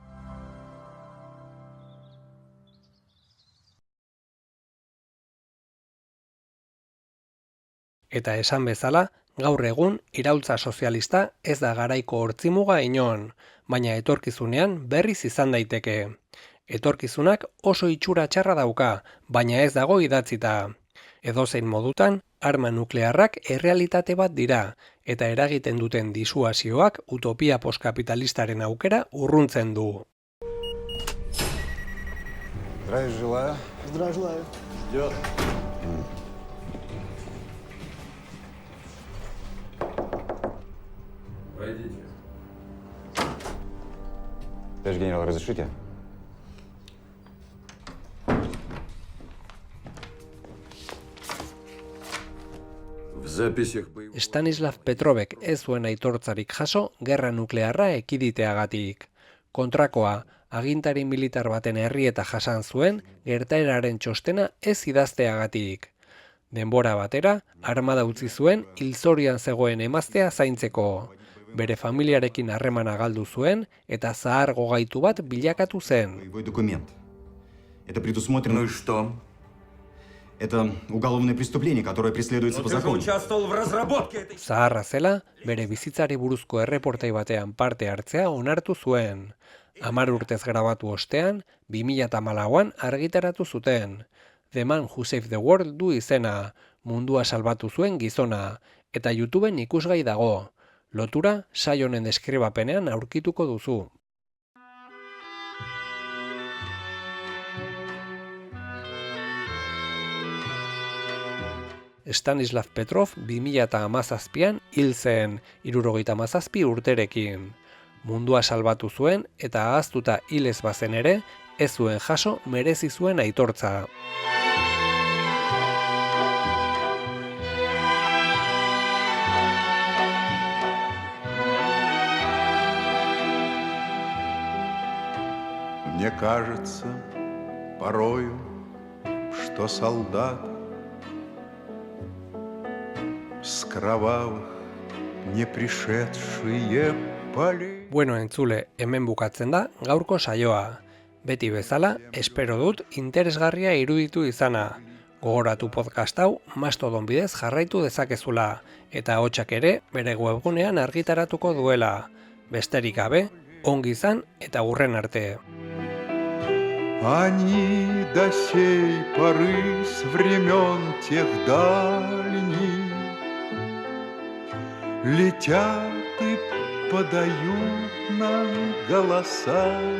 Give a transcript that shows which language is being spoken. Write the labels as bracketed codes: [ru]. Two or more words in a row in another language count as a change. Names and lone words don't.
[eu] Eta esan bezala, gaur egun iraultza sozialista ez da garaiko hortzimuga inon, baina etorkizunean berriz izan daiteke. Etorkizunak oso itxura txarra dauka, baina ez dago idatzita. Edozein modutan, arma nuklearrak errealitate bat dira, eta eragiten duten disuasioak utopia postkapitalistaren aukera urruntzen du. [ru] Здравия желаю. Здравия желаю. Ждет. Пройдите. Товарищ генерал, разрешите? Вы записях боевого... [eu] Stanislav Petrovek ez zuen aitortzarik jaso gerra nuklearra ekiditeagatik. Kontrakoa, agintari militar baten herrieta jasan zuen gertaeraren txostena ez idazteagatik. Denbora batera, armada utzi zuen hilzorian zegoen emaztea zaintzeko. Bere familiarekin harremana galdu zuen eta zahar gogaitu bat bilakatu zen. [ru] Боевой документ. Это предусмотрено... Ну и что? Это уголовное преступление, которое преследуется по закону. Участвовал в разработке этой... [eu] Zaharra zela, bere bizitzari buruzko erreportai batean parte hartzea onartu zuen. 10 urtez grabatu ostean, 2014an argitaratu zuten. The Man Who Saved the World du izena, mundua salbatu zuen gizona, eta YouTubeen ikusgai dago. Lotura saio honen deskribapenean aurkituko duzu. Stanislav Petrov 2017an hil zen, 77 urterekin. Mundua salbatu zuen eta ahaztuta hilez bazen ere, ez zuen jaso merezi zuen aitortza. [ru] Мне кажется порою, что солдаты с кровавых не пришедшие полей. [eu] Bueno, entzule, hemen bukatzen da gaurko saioa. Beti bezala, espero dut interesgarria iruditu izana. Gogoratu podcast hau Mastodon bidez jarraitu dezakezula, eta ahotsak ere bere webgunean argitaratuko duela. Besterik gabe, ongi izan eta hurren arte. [ru] Они до сей поры с времен тех дальних летят и подают нам голоса.